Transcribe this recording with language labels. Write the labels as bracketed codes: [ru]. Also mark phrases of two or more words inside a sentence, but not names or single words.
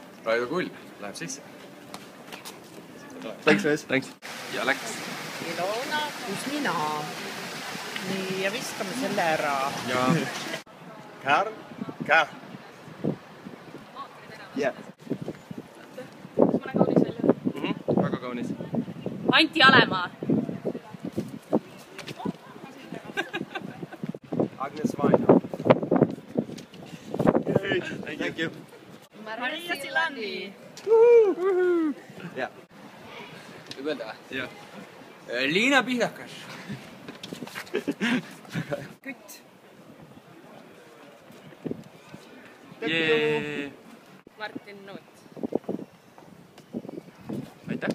[et] Kaido kull läheb sisse. [en] Thanks, guys. [et] Thanks. Ja läks. Ilona Kusmina. Nii, ja viskame selle ära. Ja. Karl. Karl. Yeah. Kas ma näen kaunis välja? Väga kaunis. Anti Alemaa. Agnes Vaino. [en] Thank you. [et] Maria Silandi. Yeah. Võib öelda või? Jah. Liina Pihdakas. Kütt. Jee. Martin Nuut. Aitäh.